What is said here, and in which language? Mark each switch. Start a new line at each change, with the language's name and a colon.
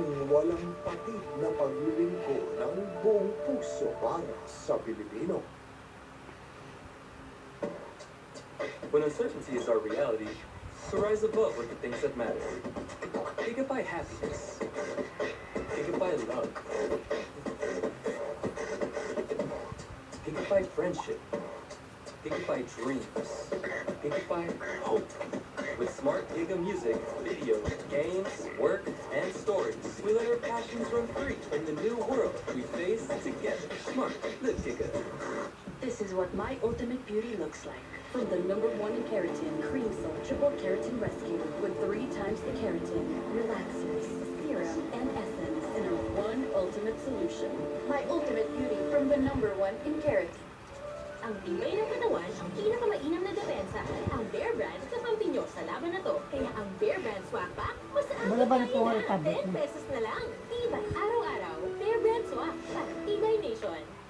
Filipino: Walang patid na paglilingko ng buong puso para sa Pilipino.
English: When uncertainty is our reality, so rise above with the things that matter. Gigabyte happiness. Gigabyte love. Gigabyte friendship. Gigabyte dreams. Gigabyte hope. With smart Giga music, video, games, work, and stories, we let our passions run free in the new world we face together. Smart, live Giga. This is what my ultimate beauty looks like. From the #1 in keratin, Cream Soul Triple Keratin Rescue with 3 times the keratin, relaxers, serum, and essence in a one ultimate solution. My ultimate beauty from the #1 in keratin.
Filipino: Ang tibay ng katawan, ang pinakamainam na depensa. Ang Bear Brand sa Pampinyosa laban na to. Kaya ang Bear Brand Swak Pack, mas Wala ba na po ang tablet 10 pesos na lang. Tibay araw-araw. Bear Brand Swak para Tibay Nation.